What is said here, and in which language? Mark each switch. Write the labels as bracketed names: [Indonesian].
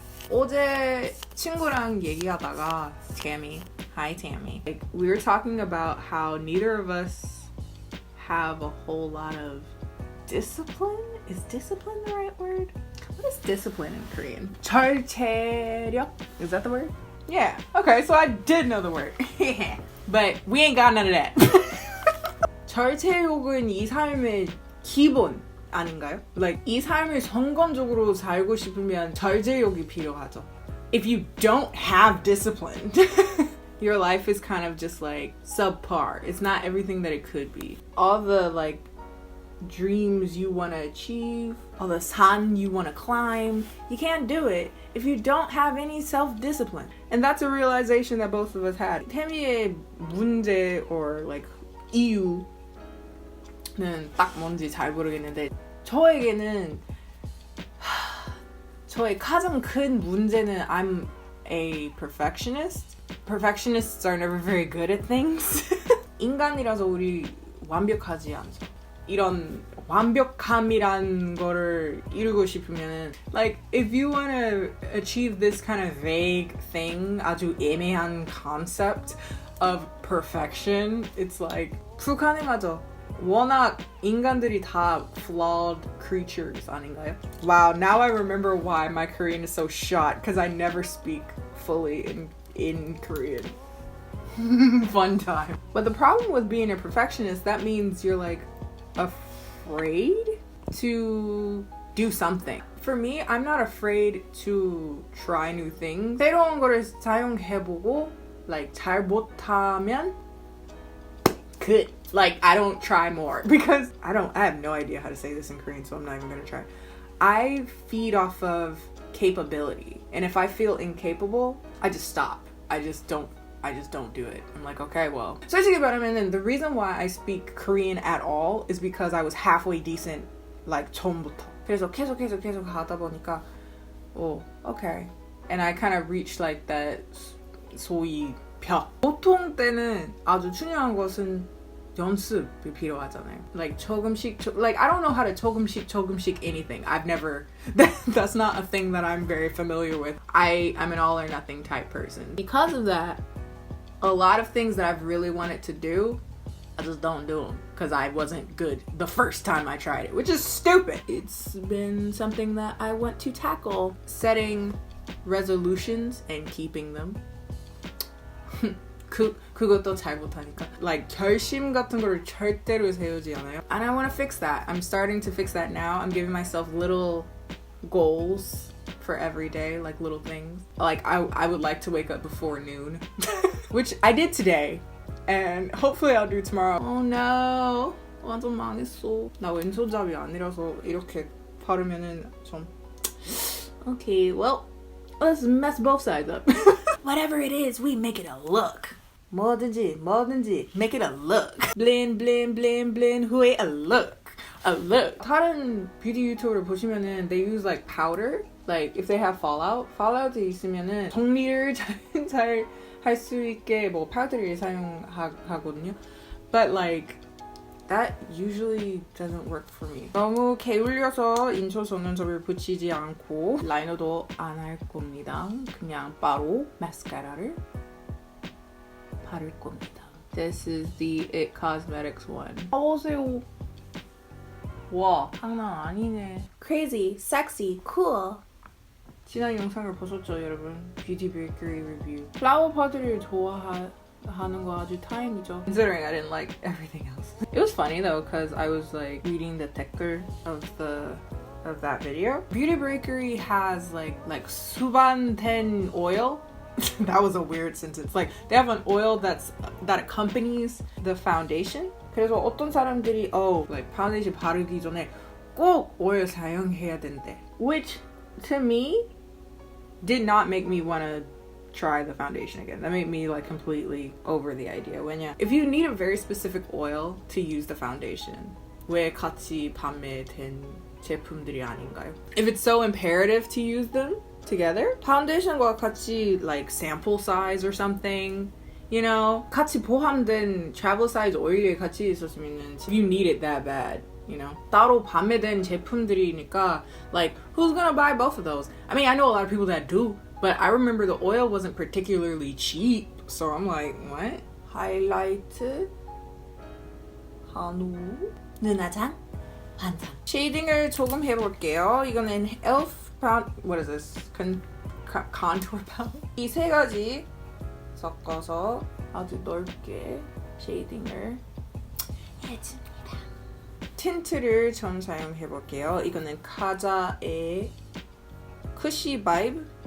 [Korean] 어제 친구랑 얘기하다가 [English] Hi Tammy. Like, we were talking about how neither of us have a whole lot of discipline. Is discipline the right word? What is discipline in Korean? [Korean] 절제력? [English] Is that the word? Yeah. Okay, so I did know the word. But we ain't got none of that. [Korean] 절제욕은 이 삶의 기본 아닌가요? Like, 이 삶을 성공적으로 살고 싶으면 절제욕이 필요하죠. [English] If you don't have discipline, your life is kind of just like subpar. It's not everything that it could be. All the like dreams you want to achieve, all the 산 you want to climb, you can't do it if you don't have any self-discipline. And that's a realization that both of us had. [Korean] 태미의 문제 [English] or like [Korean] 이유는 딱 뭔지 잘 모르겠는데 저에게는 저의 가장 큰 문제는 [English] I'm a perfectionist. Perfectionists are never very good at things. [Korean] 인간이라서 우리 완벽하지 않죠. 이런 완벽함이란 거를 이루고 싶으면 [English] like if you want to achieve this kind of vague thing, [Korean] 아주 애매한 [English] concept of perfection, it's like [Korean] 불가능하죠. 워낙 인간들이 다 [English] flawed creatures [Korean] 아닌가요? [English] Wow, now I remember why my Korean is so shot, because I never speak fully in Korean. Fun time. But the problem with being a perfectionist, that means you're like afraid to do something. For me, I'm not afraid to try new things. [Korean] 새로운 거를 사용해보고 like 잘 못하면 good. [English] Like, I don't try more because I have no idea how to say this in Korean, so I'm not even gonna try. I feed off of capability. And if I feel incapable, I just stop. I just don't do it. I'm like, okay, well. [Korean] 솔직히 말하면 [English] the reason why I speak Korean at all is because I was halfway decent like [Korean] 처음부터. 그래서 계속 하다 보니까 okay. [English] And I kind of reached like that [Korean] 소위 벽. 보통 때는 아주 중요한 것은 연습이 필요하잖아요. [English] Like [Korean] 조금씩, [English] like I don't know how to 조금씩 anything. I've never, that's not a thing that I'm very familiar with. I'm an all or nothing type person. Because of that, a lot of things that I've really wanted to do, I just don't do them because I wasn't good the first time I tried it, which is stupid. It's been something that I want to tackle. Setting resolutions and keeping them. [Korean] 그것도 잘 못하니까. Like 결심 같은 거를 절대로 세우지 않아요. [English] And I want to fix that. I'm starting to fix that now. I'm giving myself little goals for every day, like little things. Like I would like to wake up before noon, which I did today, and hopefully I'll do tomorrow. [Korean] Oh no, 완전 망했어. 나 왼손잡이 아니라서 이렇게 바르면은 좀. [English] Okay, well, let's mess both sides up. Whatever it is, we make it a look. [Korean] 뭐든지 [English] make it a look. Blend, [Korean] 후에 [English] a look. A look. [Korean] 다른 뷰티 유튜버를 보시면은 they use like powder. Like if they have fallout이 있으면은 정리를 잘 할 수 있게 뭐 파우더를 사용하거든요. [English] But like that usually doesn't work for me. [Korean] 너무 게을려서 인초 속눈썹을 붙이지 않고 라이너도 안 할 겁니다. 그냥 바로 마스카라를 바를 겁니다. [English] This is the It Cosmetics one. [Korean] 보세요. 와, 장난 아니네. [English] Crazy, sexy, cool. [Korean] 지난 영상을 보셨죠, 여러분? 뷰티 베이커리 리뷰. 플라워 파드를 좋아하는 거 아주 다행이죠. [English] Considering I didn't like everything else. It was funny though, because I was like reading the 댓글 of that video. Beauty Bakerie has like [Korean] 수반된 [English] oil. That was a weird sentence. Like they have an oil that accompanies the foundation. [Korean] 그래서 어떤 사람들이 like 파운데이션 바르기 전에 꼭 오일 사용해야 된대. [English] Which to me did not make me want to try the foundation again. That made me like completely over the idea. [Korean] 왜냐, [English] if you need a very specific oil to use the foundation, [Korean] 왜 같이 판매된 제품들이 아닌가요? [English] If it's so imperative to use them together, foundation과 같이 like sample size or something, you know, [Korean] 같이 포함된 [English] travel size oil이 [Korean] 같이 있었으면 [English] if you need it that bad, you know, [Korean] 따로 판매된 제품들이니까 [English] like who's gonna buy both of those? I mean, I know a lot of people that do, but I remember the oil wasn't particularly cheap, so I'm like, what? [Korean] 하이라이트 한우 눈화장 완성. 쉐이딩을 조금 해볼게요. 이거는 [English] elf what is this? contour palette. [Korean] 이 세 가지 섞어서 아주 넓게 쉐이딩을 해줍니다. 틴트를 좀 사용해 볼게요. 이거는 카자의 Cushy Vibe.